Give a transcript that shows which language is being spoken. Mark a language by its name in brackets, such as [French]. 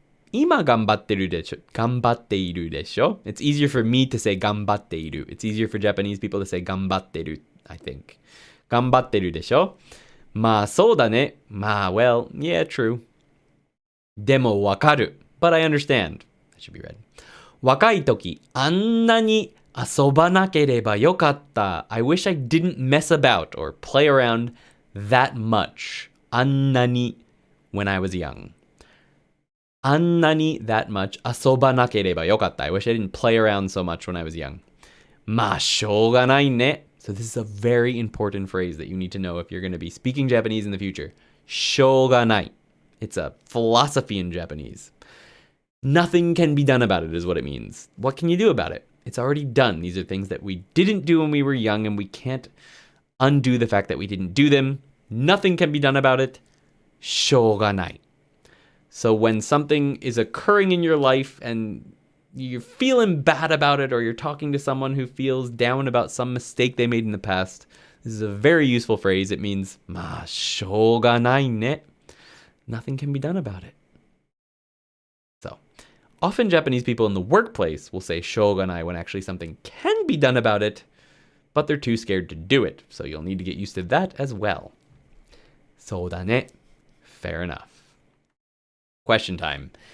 [Japanese] 今頑張ってるでしょ?頑張っているでしょ? [English] It's easier for me to say [Japanese] 頑張っている. [English] It's easier for Japanese people to say [Japanese] 頑張ってる, [English] I think. [Japanese] 頑張ってるでしょ?まあそうだね. まあ [English] well, yeah, true. [Japanese] でもわかる. [English] But I understand. That should be read. [Japanese] 若い時あんなに遊ばなければよかった. [English] I wish I didn't mess about or play around that much. [Japanese] あんなに [English] when I was young. [Japanese] あんなに [English] that much [Japanese] 遊ばなければよかった. [English] I wish I didn't play around so much when I was young. [Japanese] まあしょうがないね. [English] So this is a very important phrase that you need to know if you're going to be speaking Japanese in the future. [Japanese] しょうがない. [English] It's a philosophy in Japanese. Nothing can be done about it is what it means. What can you do about it? It's already done. These are things that we didn't do when we were young, and we can't undo the fact that we didn't do them. Nothing can be done about it. [Japanese] しょうがない. [English] So when something is occurring in your life and you're feeling bad about it, or you're talking to someone who feels down about some mistake they made in the past, This is a very useful phrase. It means, [Japanese] まあ、しょうがないね. [English] Nothing can be done about it. So, often Japanese people in the workplace will say [Japanese] しょうがない [English] when actually something can be done about it, but they're too scared to do it. So you'll need to get used to that as well. [Japanese] そうだね. [English] Fair enough. Question time.